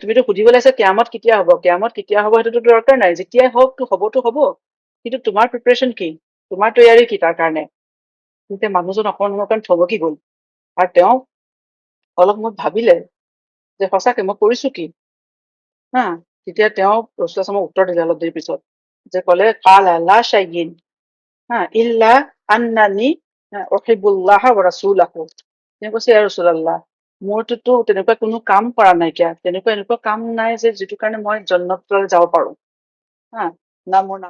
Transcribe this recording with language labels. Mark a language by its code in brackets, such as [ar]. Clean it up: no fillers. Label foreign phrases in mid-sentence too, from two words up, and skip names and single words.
[as] তুমিতো সুধিব লাগিছে কিয়ামত কেতিয়া হব, কিয়ামত কেতিয়া হব সেইটোতো দৰকাৰ নাই, যেতিয়াই হওক তো হবতো হব, কিন্তু তোমাৰ প্ৰিপাৰেচন কি, তোমাৰ তৈয়াৰী কি তাৰ কাৰণে। তেতিয়া মানুহজন অকণমান থমকি গল, আৰু তেওঁ অলপ সময় ভাবিলে যে সঁচাকে মই কৰিছো কি। তেতিয়া তেওঁ [ar] رسول الله صلى الله عليه [as] উত্তৰ দিলে অলপ দেৰি পিছত, যে ক'লে [ar] قال لا شيء إلا أنني أحب الله ورسوله. [as] তেওঁ কৈছে [ar] يا رسول الله, [as] মোৰটোতো তেনেকুৱা কোনো কাম কৰা নাইকিয়া, তেনেকুৱা এনেকুৱা কাম নাই যে যিটো কাৰণে মই জান্নাতলৈ যাব পাৰো, না মোৰ নাম